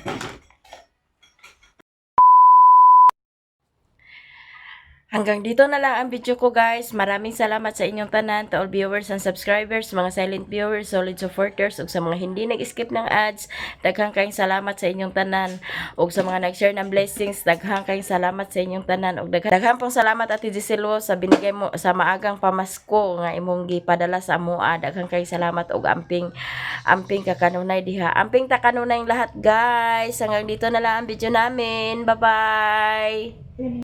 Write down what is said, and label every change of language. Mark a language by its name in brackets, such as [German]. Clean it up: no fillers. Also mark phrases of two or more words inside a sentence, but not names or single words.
[Filipino] Hanggang dito na lang ang video ko guys. Maraming salamat [Cebuano] sa inyong tanan, [English] to all viewers and subscribers, mga silent viewers, solid supporters, [Filipino] ug sa mga hindi nag-skip ng ads, [Cebuano] daghang kayong salamat sa inyong tanan. [Filipino] Ug sa mga nag-share ng blessings, [Cebuano] daghang kayong salamat sa inyong tanan. Ug daghang pong salamat Ate Giselo sa [Filipino] binigay mo sa maagang pamasko [Cebuano] nga imong gipadala sa amoa. Daghang kayong salamat ug amping kakanunay diha. Amping ta kanunay lahat guys. [Filipino] Hanggang dito na lang ang video namin. Bye-bye.